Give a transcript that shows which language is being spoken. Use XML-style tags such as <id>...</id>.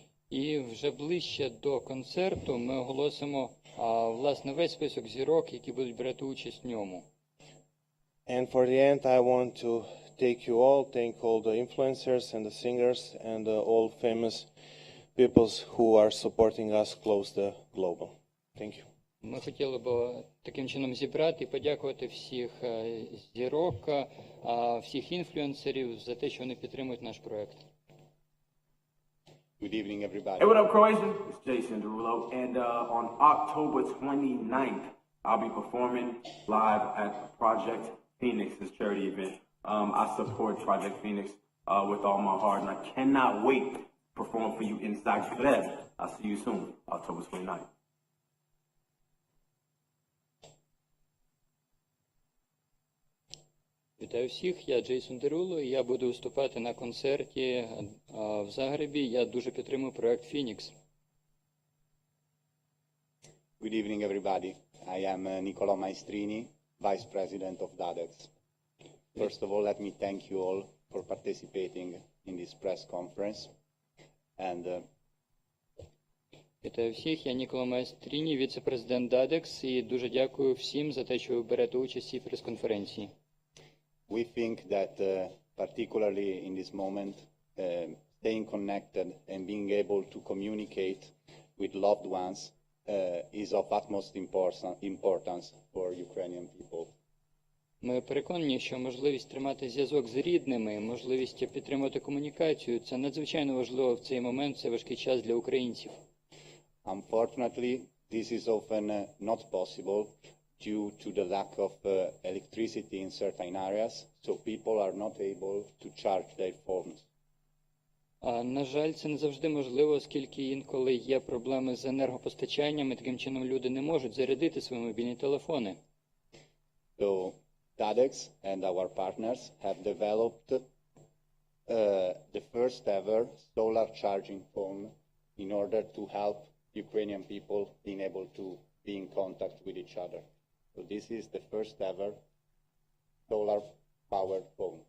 <uk>І вже ближче до концерту ми оголосимо, власне, весь список зірок, які будуть брати участь в ньому.</uk> <en>And for the end, I want to thank all the influencers and the singers and all famous people who are supporting us close the global. Thank you.</en> <uk>Ми хотіли б таким чином зібрати і подякувати всіх зірок, всіх інфлюенсерів за те, що вони підтримують наш проект.</uk> <en>Good evening, everybody. Hey, what up, Croatian? It's Jason Derulo, and on October 29th, I'll be performing live at Project Phoenix's charity event. I support Project Phoenix with all my heart, and I cannot wait to perform for you in Zagreb. I'll see you soon, October 29th.</en> <uk>Вітаю всіх, я Джейсон Деруло, і я буду виступати на концерті в Загребі. Я дуже підтримую проект Phoenix.</uk> <en>Good evening, everybody. I am Nіколо Маестіні, Vice President of DADEX. First of all, let me thank you all for participating in this press conference. And</en> <uk>Вітаю всіх, я Ніколо Маестіні, віцепрезидент DADEX, і дуже дякую всім за те, що ви берете участь у цій прес-конференції.</uk> <en>we think that, particularly in this moment, staying connected and being able to communicate with loved ones is of utmost importance for Ukrainian people.</en> <uk>Ми переконані, що можливість тримати зв'язок з рідними, можливість підтримувати комунікацію – це надзвичайно важливо в цей момент, в цей важкий час для українців.</uk> <en>Unfortunately, this is often not possible due to the lack of electricity in certain areas, so people are not able to charge their phones.</en> <uk>На жаль, це не завжди можливо, оскільки інколи є проблеми з енергопостачанням, і таким чином люди не можуть зарядити свої мобільні телефони.</uk> <en>So DADEX and our partners have developed the first ever solar charging phone in order to help Ukrainian people being able to be in contact with each other. So this is the first ever solar powered phone.</en>